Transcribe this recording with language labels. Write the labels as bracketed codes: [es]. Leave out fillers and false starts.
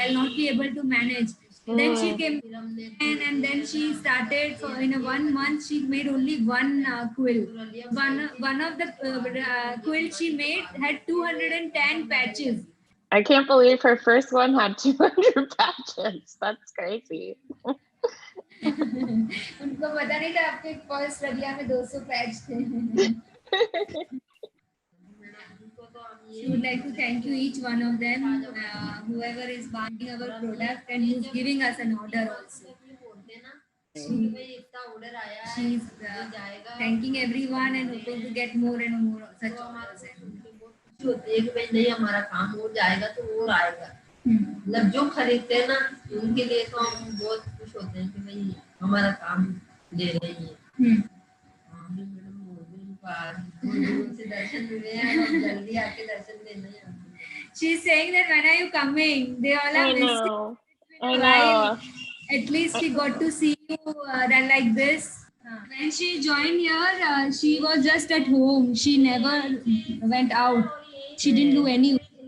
[en] I'll not be able to manage. Then she came and then she started for in a 1 month she made only one quill. One of the quill she made had 210 patches. I can't believe her first one had 200 patches. That's crazy. [hi] उनको पता नहीं था आपके first Rabia में 200 patch थे. [en] We would like to thank you each one of them, whoever is buying our product and who's giving us an order also. She's thanking everyone and hoping to get more and more such orders. [hi] होती है कि भाई नहीं हमारा काम हो जाएगा तो वो आएगा मतलब जो खरीदते हैं ना उनके लिए तो हम बहुत खुश होते हैं कि भाई हमारा काम ले रहे हैं जल्दी आके दर्शन देना. [en] She's saying that when are you coming? They all are missing. I know. At least she got to see you like this. When she joined here, she was just at home. She never went out. She didn't do any.